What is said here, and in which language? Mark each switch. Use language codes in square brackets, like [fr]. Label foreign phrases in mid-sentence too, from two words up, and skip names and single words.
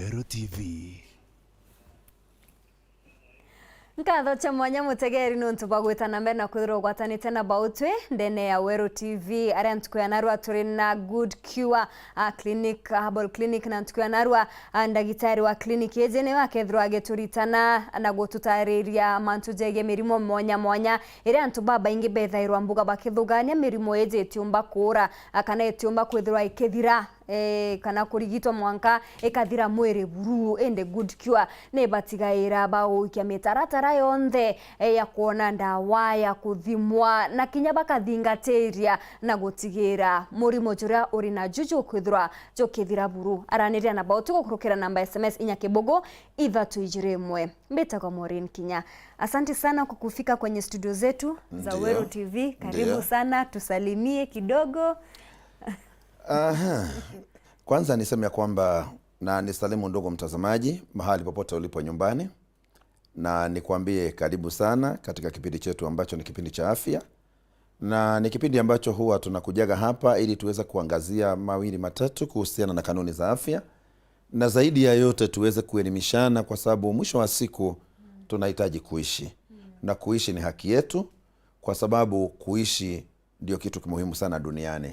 [mer] TV. Nkatho cha mwanya mutegeri nuntu bagwitana mbere na kwithirwo gwatanite na bautwe ndene ya Weru TV aria ntukuya narua turi na Good Cure clinic herbal clinic na ntukuya narua ndagitari wa clinic ejene wakethirwo ageturitana na gututariria mantu jege mirimo mwanya iria ntu baba ingi bethairwa mbuga bakithugania mirimo eje tiumba kura kana etiumba kwithirwa ikethira kana kurigitwa mwanka ekathira mwere buru ende Good Cure ne batigaira bao kia mitaratara yonthe ya kuona ndawa ya kuthimwa na kinya bakathingateria na gutigira murimo juria uri na juju kwithirwa jokethira buru araniria na bao tugukurukira namba SMS inya kibogo Ithatu 31 mbetagwa Maureen Kinya. [sw] Asante sana kwa kufika kwenye studio zetu za Weru TV. Karibu sana, tusalimie kidogo. Aha. Kwanza niseme kwamba na nisalimu ndugu mtazamaji mahali popote ulipo nyumbani, na nikwambie karibu sana katika kipindi chetu ambacho ni kipindi cha afya, na ni kipindi ambacho huwa tunakujaga hapa ili tuweze kuangazia mawili matatu kuhusiana na kanuni za afya, na zaidi ya yote tuweze kuelimishana, kwa sababu mwisho wa siku tunahitaji kuishi, na kuishi ni haki yetu, kwa sababu kuishi ndio kitu muhimu sana duniani.